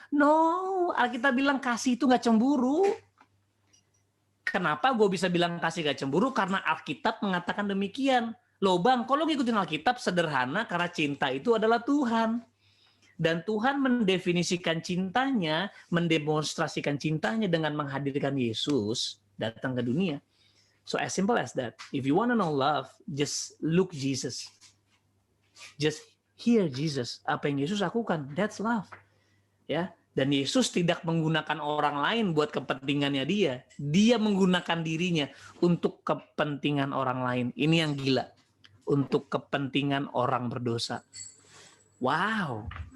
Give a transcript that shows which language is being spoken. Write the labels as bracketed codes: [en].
[id] No, Alkitab bilang kasih itu gak cemburu. Kenapa gue bisa bilang kasih gak cemburu? Karena Alkitab mengatakan demikian. Loh bang, kalau ngikutin Alkitab sederhana, karena cinta itu adalah Tuhan. Dan Tuhan mendefinisikan cintanya, mendemonstrasikan cintanya dengan menghadirkan Yesus datang ke dunia. [en] So as simple as that. If you want to know love, just look Jesus. Just hear Jesus. [id] Apa yang Yesus lakukan, [en] that's love. [id] Ya, dan Yesus tidak menggunakan orang lain buat kepentingannya dia. Dia menggunakan dirinya untuk kepentingan orang lain. Ini yang gila. Untuk kepentingan orang berdosa. Wow.